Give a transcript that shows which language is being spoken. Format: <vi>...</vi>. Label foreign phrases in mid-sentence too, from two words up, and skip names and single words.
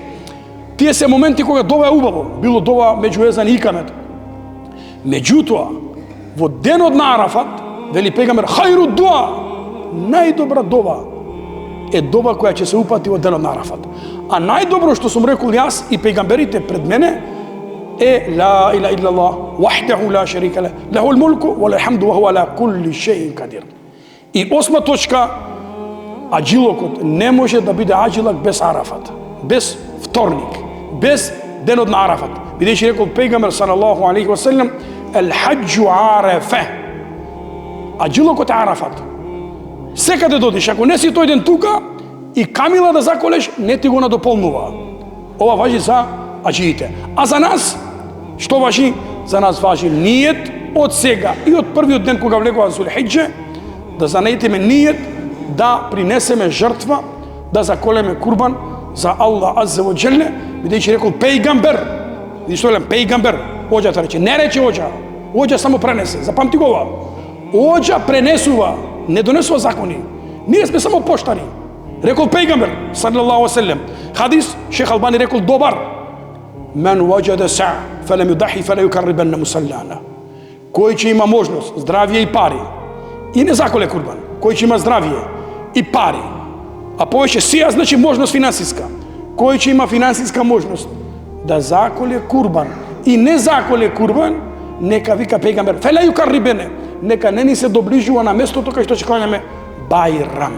<mk>Тие се моменти кога дова е убаво, било дова меѓу езан и икамет. Меѓутоа, во денот на Арафат, вели пегамбер,</mk> <ar>خير الدعاء,</ar> <mk>најдобра дова е дова која ќе се упати во денот на Арафат. А најдобро што сум рекол јас и пегамберите пред мене е</mk> <ar>لا إله إلا الله وحده لا شريك له له الملك والحمد وهو على كل شيء قدير.</ar> <mk>И 8 точка, аџилокот не може да биде аџилак без Арафат, без вторник, без денот на Арафат. Бидејќи рекол пегамбер</mk> <ar>صلى الله عليه وسلم الحج عرفة.</ar> <mk>Аџилокот е Арафат. Секаде додиш, ако не си тој ден тука и камила да заколеш, не ти го надополнува. Ова важи за аџиите. А за нас, што важи? За нас важи нијет од сега и од првиот ден кога влегува Зулхиџе, да занетиме нијет да принесеме жртва, да заколеме курбан за Аллах</mk> <ar>عز وجل,</ar> <mk>бидејќи рекол пејгамбер, и што велам пејгамбер, оџата рече, не рече оџа, оџа само пренесе, запамти го ова. Оџа пренесува, не донесува закони. Ние сме само поштари. Рекол пејгамбер</mk> <ar>صلى الله عليه وسلم.</ar> <mk>Хадис Шех Албани рекол добар.</mk> <ar>من وجد سعة فلم يضح فلم يقربن مصلانا.</ar> <mk>Кој ќе има можност, здравје и пари, и не заколе курбан. Кој ќе има здравје и пари, а повеќе сија значи можност финансиска. Кој ќе има финансиска можност да заколе курбан и не заколе курбан, нека вика пејгамбер,</mk> <ar>فلم يقربن,</ar> <mk>нека не ни се доближува на местото кај што ќе кланеме Бајрам.</mk>